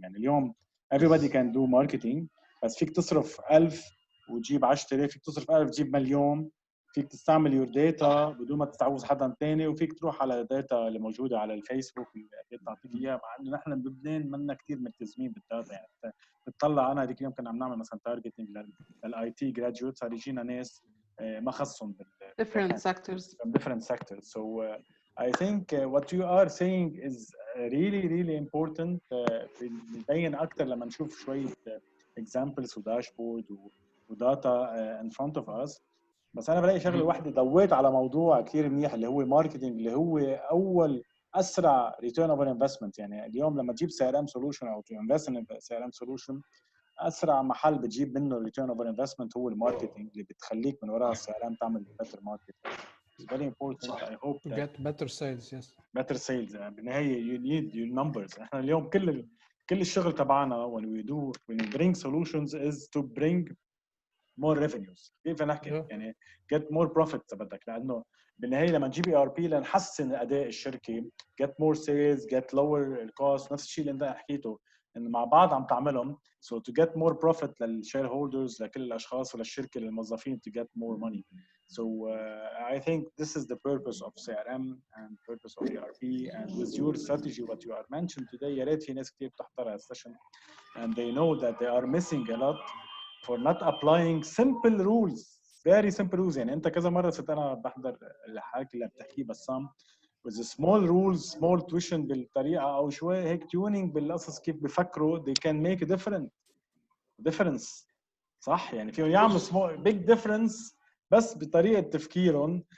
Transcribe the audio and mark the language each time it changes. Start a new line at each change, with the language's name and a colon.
Arabic: يعني اليوم
English: everybody can do marketing،
Arabic: بس فيك تصرف 1000 وتجيب 10,000، فيك تصرف 1000 تجيب مليون، فيك تستعمل يور داتا بدون ما تستعوذ حدا ثاني، وفيك تروح على الداتا اللي موجوده على الفيسبوك اللي بتعطيك اياها، مع انه نحن بلبنان منا كثير ملتزمين بالداتا. يعني بتطلع انا هذيك اليوم كنا عم نعمل مثلا تارجتنج للاي تي جراديويت، صار يجينا ناس ما خصهم
English: different sectors. from different sectors. So I think what you are saying is really important.
Arabic: بيبين اكثر لما نشوف شويه examples وداشبورد وداتا
English: in front of us.
Arabic: بس انا بلاقي شغله واحده ضويت على موضوع كثير منيح اللي هو ماركتينج، اللي هو اول اسرع ريتيرن اوف انفستمنت. يعني اليوم لما تجيب سي ار ام سولوشن او تنفست ان سي ار ام سولوشن، اسرع محل بتجيب منه ريتيرن اوف انفستمنت هو الماركتينج، اللي بتخليك من وراء السي ار ام تعمل
English: better marketing. It's very important. I hope to get better sales. Yes, better sales.
Arabic: بالنهايه
English: you need your numbers.
Arabic: احنا اليوم كل الشغل تبعنا
English: when we bring solutions is to bring more revenues.
Arabic: كيف نحكي يعني
English: get more profits
Arabic: بدك، لانه بالنهايه لما نجيب ERP لنحسن اداء الشركه،
English: get more sales, get lower cost.
Arabic: نفس الشيء اللي انت حكيته انه مع بعض عم تعملهم
English: so to get more profit
Arabic: للشير هولدرز، لكل الاشخاص وللشركه للموظفين
English: to get more money. So I think this is the purpose of CRM and purpose of ERP. And with your strategy what you are mentioned today،
Arabic: يا ريت في ناس كثير بتحضر السيشن
English: and they know that they are missing a lot for not applying simple rules, very simple rules.
Arabic: يعني انت كذا مره صرت انا بحضر الحكي اللي بتحكيه بسام
English: with small rules, small tuition
Arabic: بالطريقه او شوي هيك tuning بالقصص كيف بفكروا
English: they can make a difference.
Arabic: صح؟ يعني فيهم يعملوا
English: small big difference
Arabic: بس بطريقه تفكيرهم.